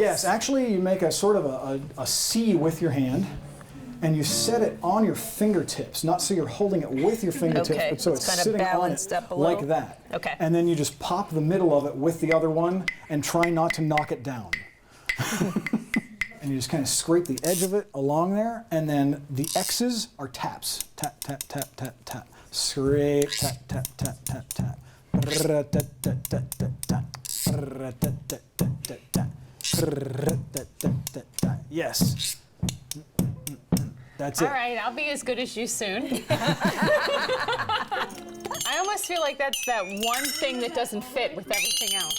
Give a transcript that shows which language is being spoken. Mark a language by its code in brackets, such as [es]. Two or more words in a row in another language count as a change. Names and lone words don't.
[en] Yes, actually you make a sort of a C with your hand and you set it on your fingertips, not so you're holding it with your fingertips, okay, but so it's kind of sitting balanced on it up a little. like that. Okay. And then you just pop the middle of it with the other one and try not to knock it down. And you just kind of scrape the edge of it along there, and then the X's are taps. Tap, tap, tap, tap, tap. Scrape, tap, tap, tap, tap, tap. Yes. That's it. All right, I'll be as good as you soon. I almost feel like that's that one thing that doesn't fit with everything else.